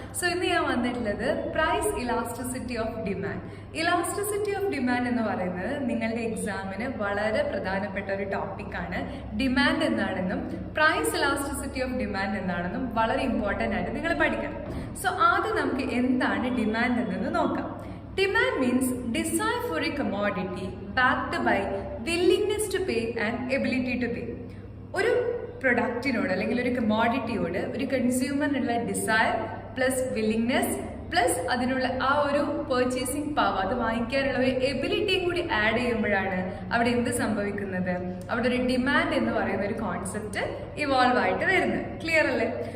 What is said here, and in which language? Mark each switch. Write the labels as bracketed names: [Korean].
[Malayalam] So ഇന്ന് ഞാൻ വന്നിട്ടുള്ളത് price elasticity of demand. Elasticity of demand എന്ന് പറയുന്നത് നിങ്ങളുടെ എക്സാമിന് വളരെ പ്രധാനപ്പെട്ട ഒരു ടോപ്പിക്കാണ്. ഡിമാൻഡ് എന്താണെന്നും പ്രൈസ് ഇലാസ്റ്റിസിറ്റി ഓഫ് ഡിമാൻഡ് എന്താണെന്നും വളരെ ഇമ്പോർട്ടൻ്റ് ആയിട്ട് നിങ്ങൾ പഠിക്കണം. സോ ആദ്യം നമുക്ക് എന്താണ് ഡിമാൻഡ് എന്നെന്ന് നോക്കാം. [English] Demand means desire for a commodity backed by willingness to pay and ability to pay. [Malayalam] ഒരു പ്രൊഡക്റ്റിനോട് അല്ലെങ്കിൽ ഒരു കമോഡിറ്റിയോട് ഒരു കൺസ്യൂമറിനുള്ള ഡിസയർ പ്ലസ് വില്ലിങ്നെസ് പ്ലസ് അതിനുള്ള ആ ഒരു പർച്ചേസിങ് പവർ, അത് വാങ്ങിക്കാനുള്ള ഒരു എബിലിറ്റിയും കൂടി ആഡ് ചെയ്യുമ്പോഴാണ് അവിടെ എന്ത് സംഭവിക്കുന്നത്, അവിടെ ഒരു ഡിമാൻഡ് എന്ന് പറയുന്ന ഒരു കോൺസെപ്റ്റ് ഇവോൾവ് ആയിട്ട് വരുന്നത്. ക്ലിയർ അല്ലേ?